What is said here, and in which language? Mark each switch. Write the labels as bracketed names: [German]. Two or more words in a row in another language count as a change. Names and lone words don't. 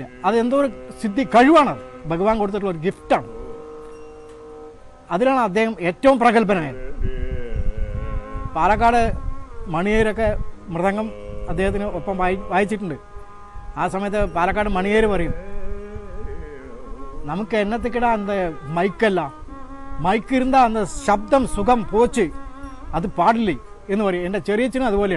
[Malayalam] അത് എന്തോ ഒരു സിദ്ധി കഴിവാണത്, ഭഗവാൻ കൊടുത്തിട്ടുള്ള ഒരു ഗിഫ്റ്റാണ്. അതിലാണ് അദ്ദേഹം ഏറ്റവും പ്രഗത്ഭനായത്. പാലക്കാട് മണിയേരൊക്കെ മൃദംഗം അദ്ദേഹത്തിന് ഒപ്പം വായിച്ചിട്ടുണ്ട്. ആ സമയത്ത് പാലക്കാട് മണിയേര് പറയും, [Tamil] நமக்கு என்னத்துக்கிட அந்த மைக்கெல்லாம் மைக்கு இருந்தால் அந்த [Malayalam] ശബ്ദം സുഖം പോച്ച് അത് പാടില്ലേ എന്ന് പറയും. എൻ്റെ ചെറിയച്ഛനും അതുപോലെയാണ്.